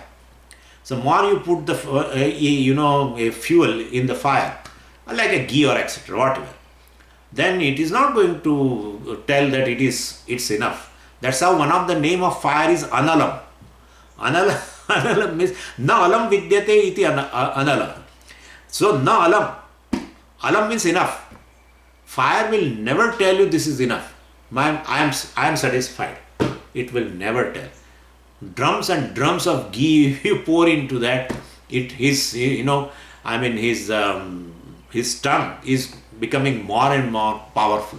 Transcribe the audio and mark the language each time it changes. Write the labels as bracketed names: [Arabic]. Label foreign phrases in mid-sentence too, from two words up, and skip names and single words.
[English] So more you put the a fuel in the fire, like a ghee or etc., whatever, then it is not going to tell that it's enough. That's how one of the name of fire is analam. Analam means [Sanskrit] न अलम् विद्यते इति अनलम्. [English] So [Sanskrit] न अलम्. [English] Alam means enough. Fire will never tell you this is enough. I am satisfied. It will never tell. Drums and drums of ghee, if you pour into that, his tongue is becoming more and more powerful.